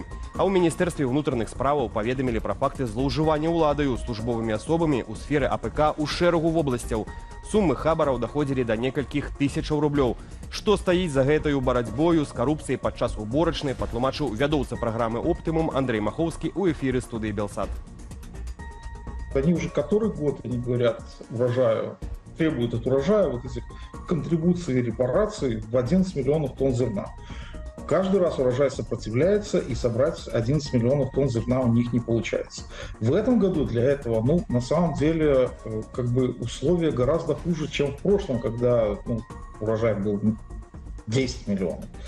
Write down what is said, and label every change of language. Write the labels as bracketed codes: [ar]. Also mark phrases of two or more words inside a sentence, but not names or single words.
[be] А ў Міністэрстве ўнутраных справаў паведамілі пра факты злоўжывання ўладаю службовымі асобамі ў сферы АПК ў шэрагу вобласцяў. Сумы хабараў даходзілі да некалькіх тысячаў рублёў. Што стаіць за гэтаю барацьбою з карупцыяй падчас уборачнай, патлумачыў вядоўца праграмы «Оптымум» Андрей Маховскі ў эфіры студыі «Белсат». [ru] Они уже который год, они говорят, требуют от урожая вот этих контрибуций и репараций в 11 миллионов тонн зерна. Каждый раз урожай сопротивляется, и собрать 11 миллионов тонн зерна у них не получается. В этом году для этого, на самом деле, условия гораздо хуже, чем в прошлом, когда урожай был 10 миллионов.